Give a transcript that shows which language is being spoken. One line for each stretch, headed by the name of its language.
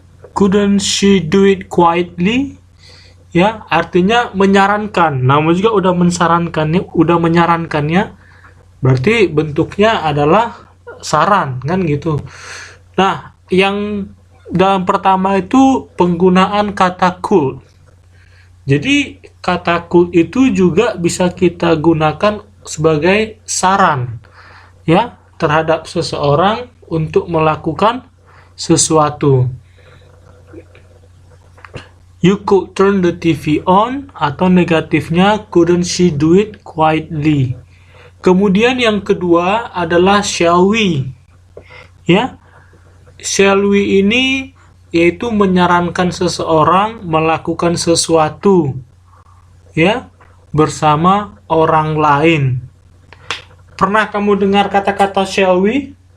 English: Couldn't she do it quietly?
Indonesian: Ya, artinya menyarankan. Namun juga udah menyarankannya, berarti bentuknya adalah saran kan gitu. Nah, yang dalam pertama itu penggunaan kata could. Jadi kata could itu juga bisa kita gunakan sebagai saran ya terhadap seseorang untuk melakukan sesuatu.
English: You could turn the TV on,
Indonesian: atau negatifnya
English: couldn't she do it quietly.
Indonesian: Kemudian yang kedua adalah shall we. Ya. Shall we ini yaitu menyarankan seseorang melakukan sesuatu ya bersama orang lain. Pernah kamu dengar kata-kata shall we?